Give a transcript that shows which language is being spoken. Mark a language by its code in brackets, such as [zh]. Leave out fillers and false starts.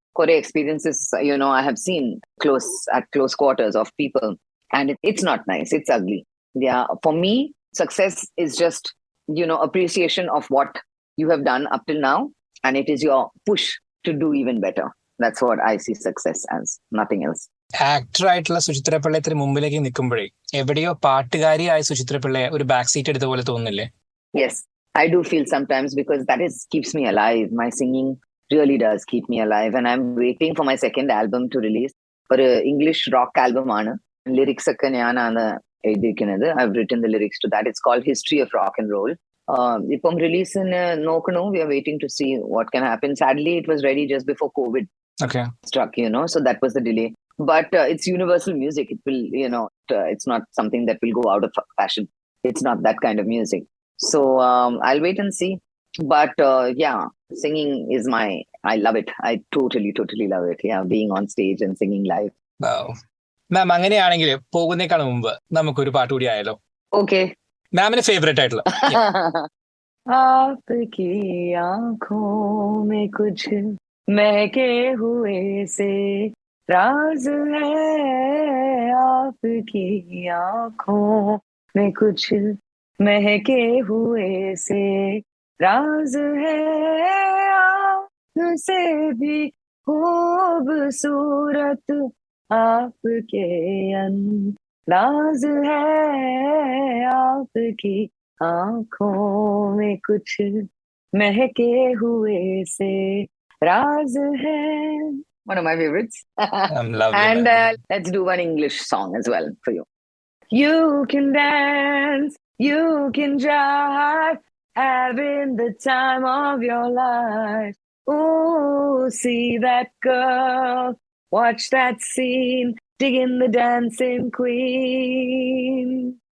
[en] Kore experiences, I have seen at close quarters of people, and it's not nice. It's ugly. Yeah. For me, success is just appreciation of what you have done up till now, and it is your push to do even better. That's what I see success as, nothing else. [ml] ആക്ടറായിട്ടുള്ള Suchitra Pillai ഇത്ര മുമ്പിലേക്ക് നിൽക്കുമ്പോഴേ എവിടെയോ പാട്ടുകാരിയായ സുചിത്ര പിള്ളയെ ഒരു back seat എടുത്ത പോലെ തോന്നുന്നില്ലേ? [en] Yes, I do feel sometimes because that keeps me alive. My singing really does keep me alive, and I'm waiting for my second album to release. [ml] ഒരു English rock album ആണ്. Lyrics ഒക്കെ ഞാനാണ് എഴുതിയിരിക്കുന്നത്. [en] I've written the lyrics to that. It's called History of Rock and Roll. [ml] ഇപ്പം റിലീസിന് നോക്കണു. [en] We are waiting to see what can happen. Sadly, it was ready just before COVID struck, so that was the delay. But it's universal music. It will, it's not something that will go out of fashion. It's not that kind of music. So I'll wait and see. But singing is I love it. I totally, totally love it. Yeah, being on stage and singing live. Wow. [ml] മാം അങ്ങനെയാണെങ്കിൽ പോകുന്നേക്കാൾ മുമ്പ് നമുക്കൊരു പാട്ട് കൂടി ആയാലോ? [en] Okay. [ml] മാമിന്റെ favourite ആയിട്ടുള്ള [hi] आपकी आंखों में कुछ महके हुए से राज है, आपकी आंखों में कुछ महके हुए से राज है, आपसे भी खूबसूरत आपके अंदाज है, आपकी आंखों में कुछ महके हुए से राज है. [en] One of my favorites. I'm loving and it. Let's do one English song as well for you. You can dance, you can jive, having the time of your life. Ooh, see that girl, watch that scene, digging the dancing queen.